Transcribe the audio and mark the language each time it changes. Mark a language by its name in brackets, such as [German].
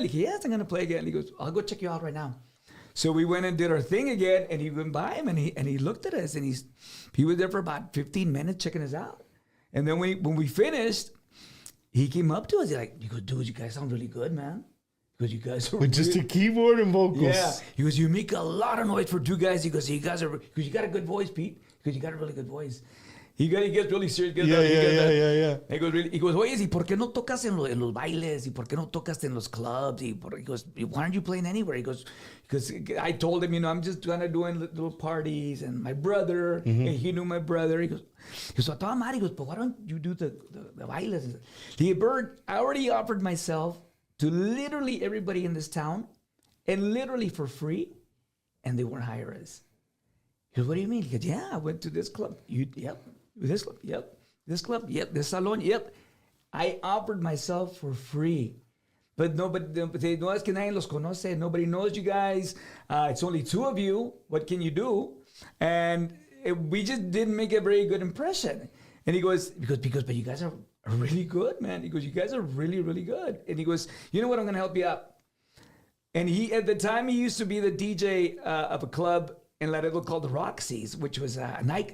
[Spanish] Le dije, [English] yes, I'm going to play again. He goes, I'll go check you out right now. So we went and did our thing again, and he went by him, and he looked at us, and he was there for about 15 minutes checking us out. And then when we finished, he came up to us. He goes, dude, you guys sound really good, man. He goes, you guys are With just a keyboard and vocals. Yeah. He goes, you make a lot of noise for two guys. He goes, you got a good voice, Pete. He goes, you got a really good voice. He gets really serious. Yeah. [Spanish] He goes, oye, ¿y por qué no tocas en los bailes? ¿Y por qué no tocas en los clubs? [English] He goes, why aren't you playing anywhere? He goes, because I told him, I'm just kind of doing little parties, and my brother, and he knew my brother. He goes, [Spanish] a toda madre. [English] He goes, but why don't you do the bailes? He goes, Bert, I already offered myself to literally everybody in this town, and literally for free, and they won't hire us. He goes, what do you mean? He goes, yeah, I went to this club. Yep. This club, yep. This club, yep. This salon, yep. I offered myself for free. But nobody, [Spanish] no es que nadie los conoce. [English] Nobody knows you guys. It's only two of you. What can you do? And we just didn't make a very good impression. And he goes, but you guys are really good, man. He goes, you guys are really, really good. And he goes, you know what? I'm going to help you out. And at the time, he used to be the DJ of a club in Laredo called the Roxy's, which was a night.